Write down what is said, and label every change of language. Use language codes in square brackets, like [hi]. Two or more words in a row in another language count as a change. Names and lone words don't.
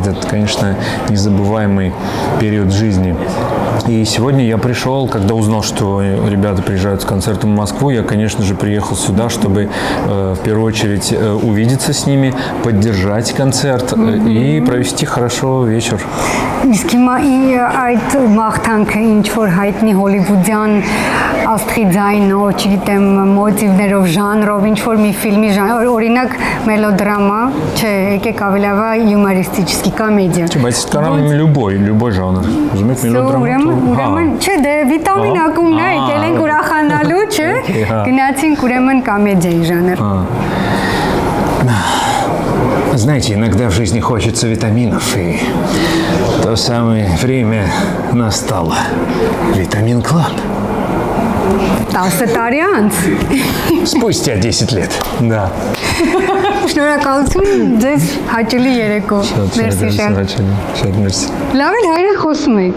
[ru] Это, конечно, незабываемый период жизни. И сегодня я пришел, когда узнал, что ребята приезжают с концертом в Москву, я, конечно же, приехал сюда, чтобы в первую очередь увидеться с ними, поддержать концерт и провести хорошо вечер. [hy] Իսկ հիմա այդ մաղթանքը ինչ որ հայտնի հոլիվուդյան աստղի ձայնով, չգիտեմ, մոտիվներով, ժանրով, ինչ որ մի ֆիլմի ժանր, օրինակ մելոդրամա, չէ, եկեք ավելավա յումորիստический կոմեդիա։ Բայց կարամ [ru] любой жанр։ [hy] Ուզում եք մելոդրամա։ Ուրեմն, չէ, դե վիտամին ակումն է, եկել ենք ուրախանալու, չէ։ Գնացինք ուրեմն կոմեդիայի ժանր։ [ru] Знаете, иногда в жизни хочется витаминов, и то самое время настало. Витамин Клаб. [hy] 10 տարի անց։ [ru] Спустя 10 лет, да. [hy] Շնորհակալություն, ձեզ հաճելի երեկո։ Մերսի շատ։ Շատ մերսի։ Լավ էլ հայրեն խոսում եք։